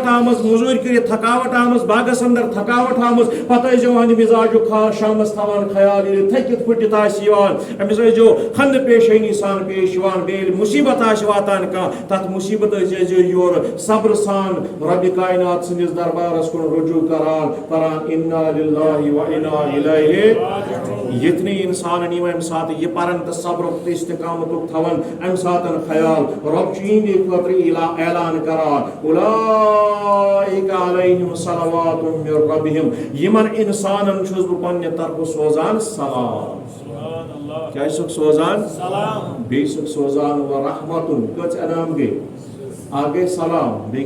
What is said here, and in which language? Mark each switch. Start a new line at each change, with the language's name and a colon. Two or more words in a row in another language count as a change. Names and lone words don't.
Kashmiri: آمٕژ موٚزوٗرۍ کٔرِتھ تھکاوٹ آمٕژ باغس اندر تھکاوٹ آمٕژ پتہٕ ٲسۍزیو أہنٛدِ مزاجُک شامس تھاوان خیال ییٚلہِ تھٔکِتھ پھُٹِتھ آسہِ یِوان أمِس ٲسۍزیو خندٕ پیشٲنی سان پیش یِوان بیٚیہِ ییٚلہِ مُصیبت آسہِ واتان کانٛہہ تتھ مُصیبت ٲسۍزیو یورٕ صبر سان رۄبِ کاینات سٕنٛدِس دربارس کُن رجوع کران پران
Arabic: اِنا لِلّٰہِ و اِنا اِلیہِ
Kashmiri: ییٚتنٕے اِنسانن یِم امہِ ساتہٕ یہِ پرن تہٕ صبرُک تہٕ استقامتُک تھاون امہِ ساتہٕ خیال رۄب چھُ یِہنٛدِ خٲطرٕ اعلان کران
Arabic: اولئک علیہم صلوات من ربہم
Kashmiri: یمن انسانن چھُس بہٕ پننہِ طرفہٕ سوزان سلام کیا چھُکھ سوزان بیٚیہِ چھُکھ سوزان و رحمتن کٔژ انعام گٔے اکھ گٔے سلام بیٚیہِ